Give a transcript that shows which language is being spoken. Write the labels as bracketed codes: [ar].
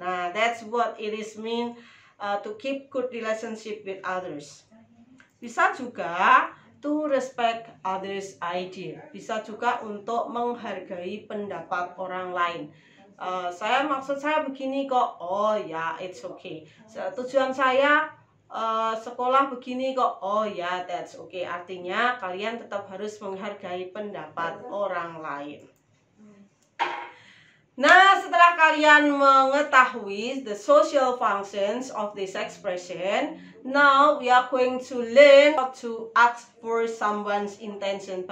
[en] Nah, that's what it is mean to keep good relationship with others. [id] Bisa juga [en] to respect others' idea. [id] Bisa juga untuk menghargai pendapat orang lain. Maksud saya begini kok. Oh ya, [en] it's okay. [id] Tujuan saya sekolah begini kok. [en] Oh ya, that's okay. [id] Artinya kalian tetap harus menghargai pendapat orang lain. Nah, setelah kalian mengetahui [en] the social functions of this expression, now we are going to learn how to ask for someone's intention.